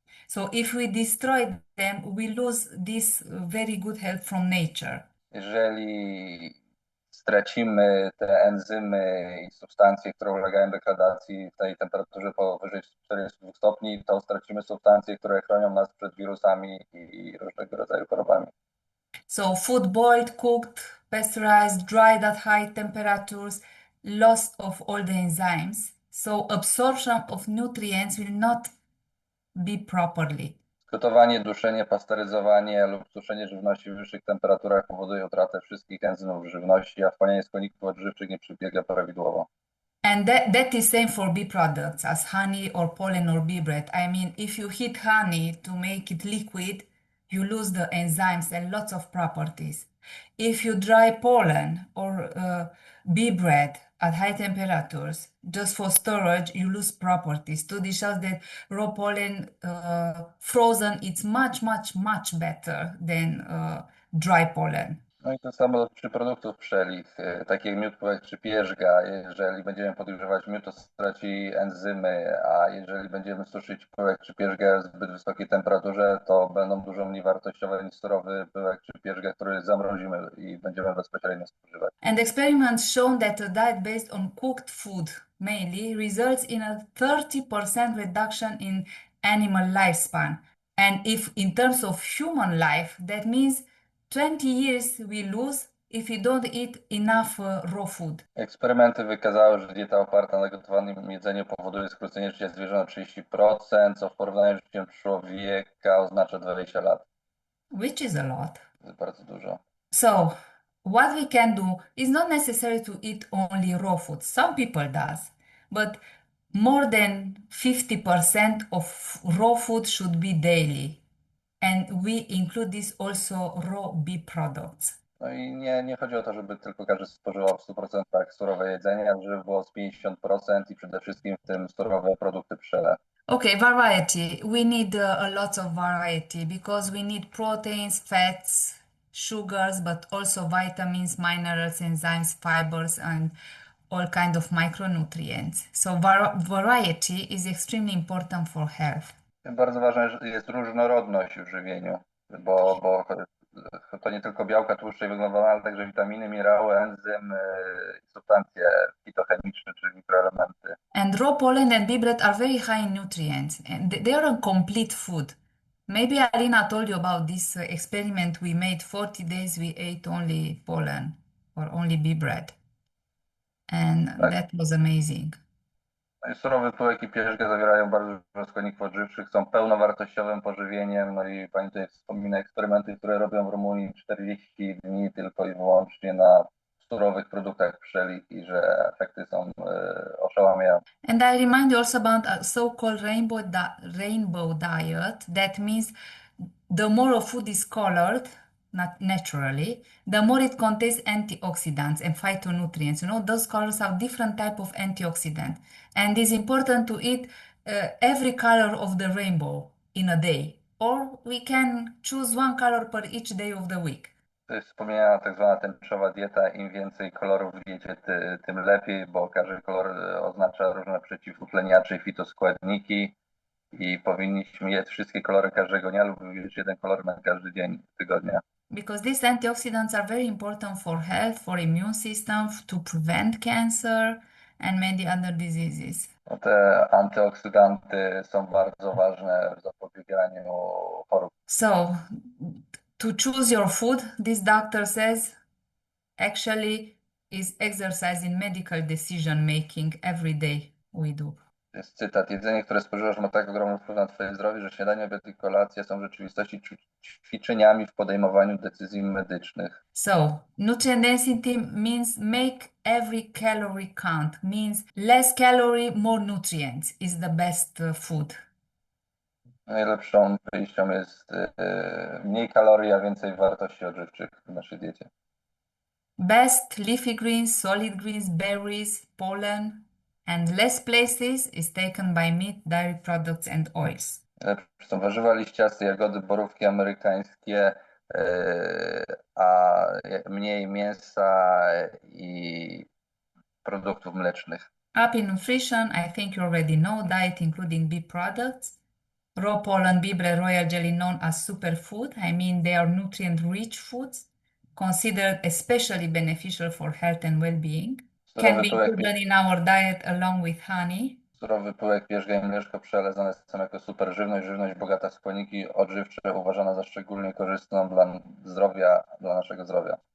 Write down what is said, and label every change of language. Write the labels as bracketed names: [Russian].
[English] So if we destroy them, we lose this very good health from nature. [Polish] Jeżeli stracimy te enzymy i substancje, które ulegają degradacji w tej temperaturze powyżej 42 stopni, to stracimy substancje, które chronią nas przed wirusami i różnego rodzaju chorobami. [English] So food boiled, cooked, pasteurized, dried at high temperatures, loss of all the enzymes. So absorption of nutrients will not be properly. [Polish] Gotowanie, duszenie, pasteryzowanie lub suszenie żywności w wyższych temperaturach powoduje utratę wszystkich enzymów w żywności, a wchłanianie składników odżywczych nie przebiega prawidłowo. [English] And that is same for bee products as honey or pollen or bee bread. I mean, if you heat honey to make it liquid, you lose the enzymes and lots of properties. If you dry pollen or bee bread at high temperatures just for storage, you lose properties. Study shows that raw pollen frozen, it's much better than dry pollen. [Polish] No i to samo przy produktów pszczelich, takie jak miód, pyłek czy pierzga. Jeżeli będziemy podgrzewać miód, to straci enzymy, a jeżeli będziemy suszyć pyłek czy pierzgę w zbyt wysokiej temperaturze, to będą dużo mniej wartościowe niż surowy pyłek czy pierzga, który zamrozimy i będziemy bezpośrednio spożywać. [English] And experiments shown that a diet based on cooked food mainly results in a 30% reduction in animal lifespan. And if in terms of human life, that means 20 years we lose if we don't eat enough raw food. [Polish] Eksperymenty wykazały, że dieta oparta na gotowanym jedzeniu powoduje skrócenie życia zwierząt o 30%, co w porównaniu z życiem człowieka oznacza 20 lat. [English] Which is a lot. [Polish] To jest bardzo dużo. [English] So what we can do is not necessary to eat only raw food. Some people does, but more than 50% of raw food should be daily. And we include this also raw bee products. [Polish] No i nie chodzi o to, żeby tylko każdy spożywał w 100% surowe jedzenie, ale żeby było z 50% i przede wszystkim w tym surowe produkty pszczele. [English] Okay, variety. We need a lot of variety because we need proteins, fats, sugars, but also vitamins, minerals, enzymes, fibers, and all kind of micronutrients. So variety is extremely important for health. [Polish] Bardzo ważna jest różnorodność w żywieniu, bo to nie tylko białka, tłuszcze i węglowodany, ale także witaminy, minerały, enzym, substancje fitochemiczne, czyli mikroelementy. [English] And raw pollen and bee bread are very high in nutrients, and they are a complete food. Maybe Alina told you about this experiment we made. 40 days we ate only pollen or only bee bread. And that was amazing. [Polish] Surowy pyłek i pierzga zawierają bardzo dużo składników odżywczych, są pełnowartościowym pożywieniem. No i pani tutaj wspomina eksperymenty, które robią w Rumunii 40 dni tylko i wyłącznie na surowych produktach pszczelich i że efekty są oszałamiające. [English] And I remind you also about a so-called rainbow diet. That means the more food is colored, not naturally, the more it contains antioxidants and phytonutrients. Those colors have different type of antioxidants. And it's important to eat every color of the rainbow in a day. Or we can choose one color per each day of the week. [Polish] To jest wspomniana tak zwana tęczowa dieta. Im więcej kolorów w diecie, tym lepiej, bo każdy kolor oznacza różne przeciwutleniacze i fitoskładniki i powinniśmy jeść wszystkie kolory każdego dnia lub wybierać jeden kolor na każdy dzień tygodnia. [English] Because these antioxidants are very important for health, for immune system, to prevent cancer and many other diseases. [Polish] No te antyoksydanty są bardzo ważne w zapobieganiu chorób [English] So, to choose your food, this doctor says, actually is exercise in medical decision making every day we do. [Polish] Jest cytat: jedzenie, które spożywasz, ma tak ogromny wpływ na twoje zdrowie, że śniadanie, obiad i kolacja są w rzeczywistości ćwiczeniami w podejmowaniu decyzji medycznych. [English] So, nutrient density means make every calorie count, means less calorie, more nutrients is the best food. [Polish] Najlepszą wyjścią jest mniej kalorii, a więcej wartości odżywczych w naszej diecie. [English] Best leafy greens, solid greens, berries, pollen, and less places is taken by meat, dairy products and oils. [Polish] Lepsze są warzywa liściaste, jagody, borówki amerykańskie, a mniej mięsa i produktów mlecznych. [English] Up in nutrition, I think you already know diet including bee products. Raw pollen, bee bread, royal jelly known as superfood. I mean they are nutrient-rich foods considered especially beneficial for health and well-being. Can be included in our diet along with honey. [Polish] Surowy pyłek, pierzga i mleczko przelezane są jako superżywność, żywność bogata w składniki odżywcze, uważana za szczególnie korzystną dla zdrowia, dla naszego zdrowia.